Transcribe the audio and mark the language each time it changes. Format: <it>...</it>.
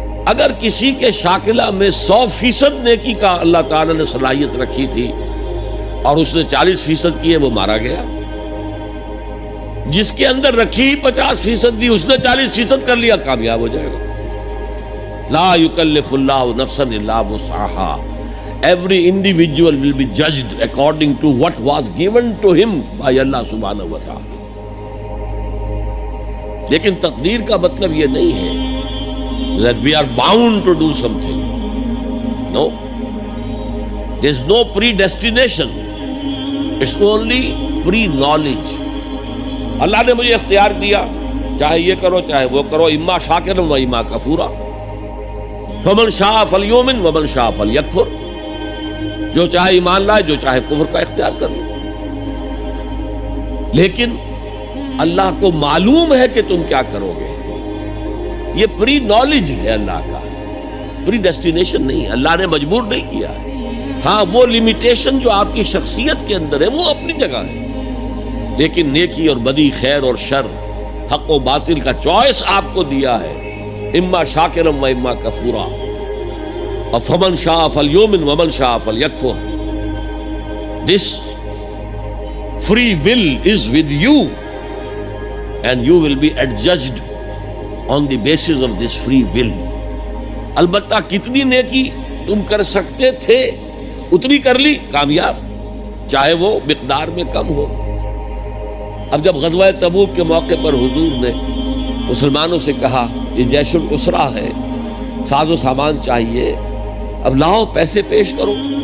<ur>اگر کسی کے شاکلہ میں 100% نیکی کا اللہ تعالیٰ نے صلاحیت رکھی تھی اور اس نے 40% کی ہے، وہ مارا گیا. جس کے اندر رکھی 50% دی، اس نے 40% کر لیا، کامیاب ہو جائے گا.</ur> <ar>لا یکلف اللہ نفسا الا وسعها.</ar> <en>Every individual will be judged according to what was given to him by Allah subhanahu wa ta'ala.</en> <ur>لیکن تقدیر کا مطلب یہ نہیں ہے</ur> <en>that we are bound to do something. No. There is no predestination. It's only pre-knowledge.</en> <ur>اللہ نے مجھے اختیار دیا، چاہے یہ کرو چاہے وہ کرو،</ur> <ar>اما شاکرا و اما کفورا. فمن شاء فلیؤمن ومن شاء فلیکفر.</ar> <ur>جو چاہے ایمان لائے، جو چاہے کفر کا اختیار کر لے. لیکن اللہ کو معلوم ہے کہ تم کیا کرو گے. یہ پری نالج ہے اللہ کا، پری ڈیسٹینیشن نہیں. اللہ نے مجبور نہیں کیا ہے. ہاں وہ لمیٹیشن جو آپ کی شخصیت کے اندر ہے وہ اپنی جگہ ہے، لیکن نیکی اور بدی، خیر اور شر، حق و باطل کا چوائس آپ کو دیا ہے.</ur> <ar>اما شاکرا و اما کفورا. فمن شاء فلیؤمن ومن شاء فلیکفر.</ar> <en>This free will is with you and you will be adjudged on the basis of this free will.</en> <ur>البتہ کتنی نیکی تم کر سکتے تھے اتنی کر لی، کامیاب، چاہے وہ مقدار میں کم ہو. اب جب غزوہ تبوک کے موقع پر حضور نے مسلمانوں سے کہا یہ جیش العسرہ ہے، ساز و سامان چاہیے، اب لاؤ پیسے پیش کرو.</ur>